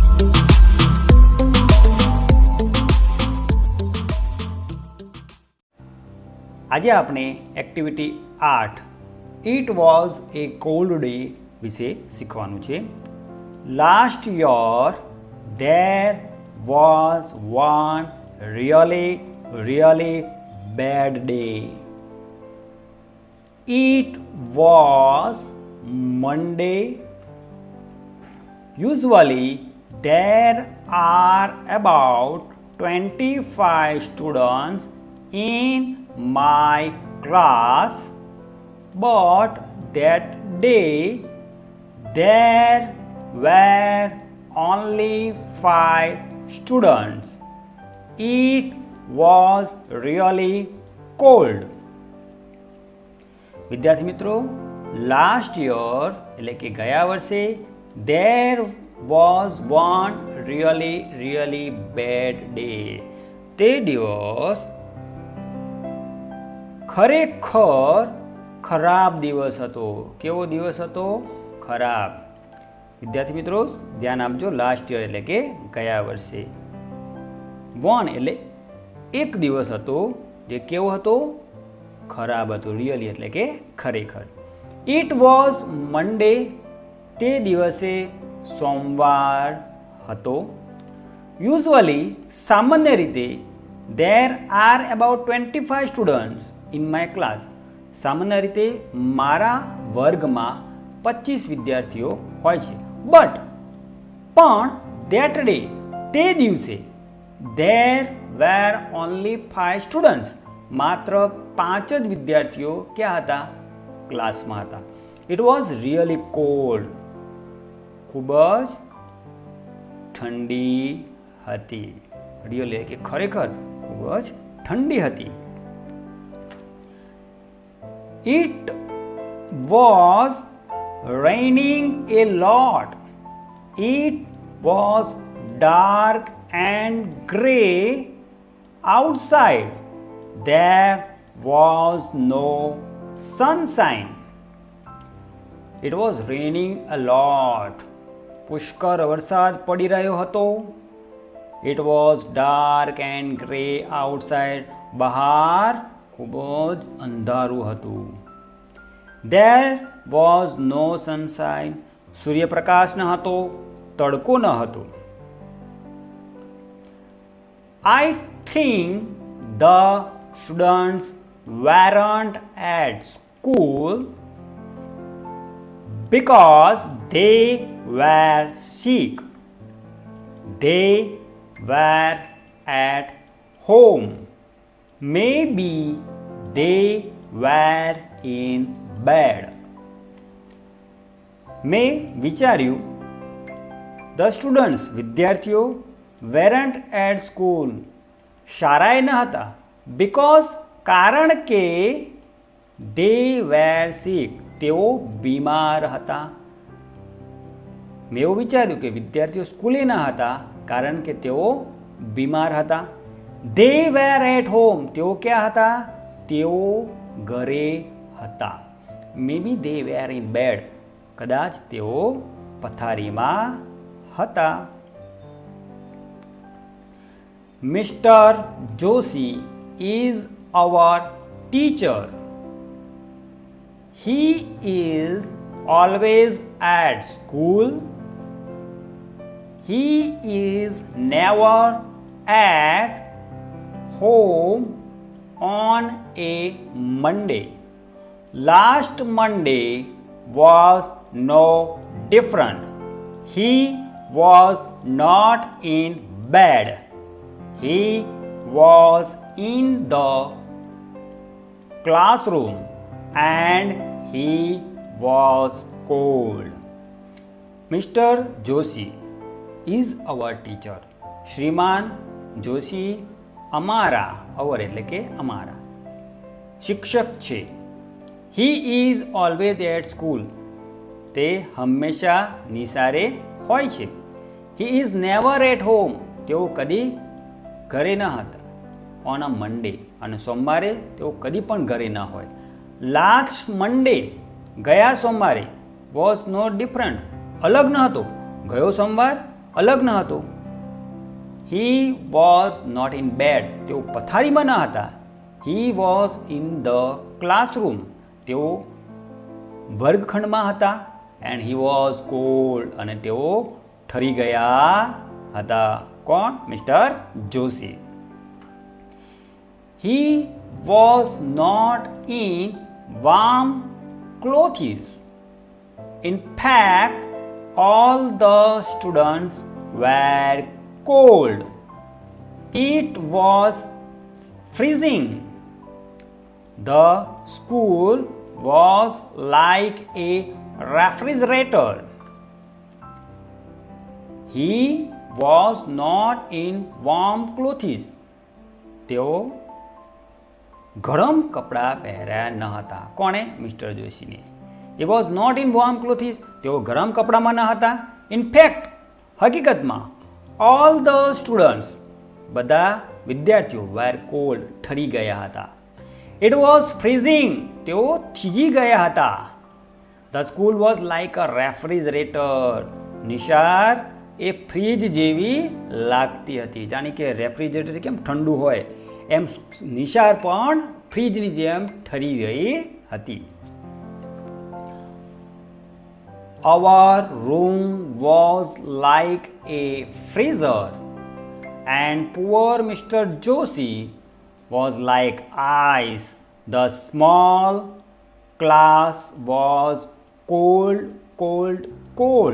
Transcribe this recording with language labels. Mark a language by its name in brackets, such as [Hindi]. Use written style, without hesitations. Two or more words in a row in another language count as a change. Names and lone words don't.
[Gujarati] આજે આપણે એક્ટિવિટી 8 [English] It was a cold day [Gujarati] વિશે શીખવાનું છે. [English] Last year there was one really bad day. It was Monday. Usually there are about 25 students in my class, but that day there were only 5 students. It was really cold. [Gujarati] વિદ્યાર્થી મિત્રો, [English] Last year [Gujarati] એટલે કે ગયા વર્ષે [English] there was one really bad day. [Gujarati] તે દિવસ ખરેખર ખરાબ દિવસ હતો. કેવો દિવસ હતો? ખરાબ. વિદ્યાર્થી મિત્રો ધ્યાન આપજો, [English] Last year [Gujarati] એટલે કે ગયા વર્ષે. વન એટલે એક દિવસ હતો જે કેવો હતો? ખરાબ હતો. રિયલી એટલે કે ખરેખર. [English] It was Monday. [Gujarati] તે દિવસે સોમવાર હતો. [English] યુઝ્યુઅલી [Gujarati] સામાન્ય રીતે [English] there are about 25 students in my class. [Gujarati] સામાન્ય રીતે મારા વર્ગમાં 25 વિદ્યાર્થીઓ હોય છે. [English] પણ that day [Gujarati] તે દિવસે [English] there were only 5 students. [Gujarati] માત્ર 5 જ વિદ્યાર્થીઓ ક્યાં હતા? ક્લાસમાં હતા. [English] It was really cold. [Gujarati] ખૂબ જ ઠંડી હતી. રિયલી કે ખરેખર ખૂબ જ ઠંડી હતી. [English] It was raining a lot. It was dark and grey outside. There was no sunshine. It was raining a lot. [Gujarati] પુષ્કળ વરસાદ પડી રહ્યો હતો. [English] It was dark and grey outside. [Gujarati] બહાર ખૂબ જ અંધારું હતું. [English] There was no sunshine. [Gujarati] સૂર્યપ્રકાશ ન હતો, તડકો ન હતો. [English] I think the students weren't at school because they were sick. They were at home. Maybe they were in bed. [Gujarati] મેં વિચાર્યું [English] the students [Gujarati] વિદ્યાર્થીઓ [English] weren't at school [Gujarati] શાળાએ ન હતા because કારણ કે [English] they were sick [Gujarati] તેઓ બીમાર હતા. મેં એવું વિચાર્યું કે વિદ્યાર્થીઓ સ્કૂલે ન હતા કારણ કે તેઓ બીમાર હતા. [English] they were at home [Gujarati] તેઓ ક્યાં હતા? તેઓ ઘરે હતા. [English] Maybe they were in bed. [Gujarati] કદાચ તેઓ પથારીમાં હતા. [English] Mister Joshi is our teacher. He is always at school. He is never at home on a Monday. Last Monday was no different. He was not in bed. He was in the classroom and he was cold. Mr. Joshi is our teacher. [Gujarati] શ્રીમાન જોશી અમારા, અવર એટલે કે અમારા શિક્ષક છે. [English] He is always at school. [Gujarati] તે હંમેશા નિસારે હોય છે. [English] He is never at home. [Gujarati] તેઓ કદી ઘરે ન હતા. [English] On a Monday, [Gujarati] અને સોમવારે તેઓ કદી પણ ઘરે ન હોય. [English] Last Monday, [Gujarati] ગયા સોમવારે, [English] was not different, [Gujarati] અલગ ન હતો. ગયો સોમવાર અલગ ન હતો. [English] He was not in bed, [Gujarati] તેઓ પથારીમાં ન હતા. [English] He was in the classroom, [Gujarati] તેઓ વર્ગખંડમાં હતા. [English] And he was cold, [Gujarati] અને તેઓ ઠરી ગયા હતા. કોણ? મિસ્ટર જોશી. [English] He was not in warm clothes. In fact, all the students were cold. It was freezing. The school was like a refrigerator. He was not in warm clothes. [Gujarati] તેઓ ગરમ કપડાં પહેર્યા ન હતા. કોણે? મિસ્ટર જોશીને. [English] He was not in warm clothes. [Gujarati] તેઓ ગરમ કપડામાં ન હતા. ઇનફેક્ટ, હકીકતમાં, [English] all the students, [Gujarati] બધા વિદ્યાર્થીઓ, [English] were cold, [Gujarati] ઠરી ગયા હતા. [English] It was freezing. [Gujarati] તેઓ થીજી ગયા હતા. [English] The school was like a refrigerator. [Gujarati] નિશાર એ ફ્રીજ જેવી લાગતી હતી. જાણે કે રેફ્રિજરેટર કેમ ઠંડુ હોય, એમ નિશાર પણ ફ્રીજની જેમ ઠરી ગઈ હતી. [English] Our room was like a freezer and poor Mr. Joshi was like ice. The small class was cold, cold, cold.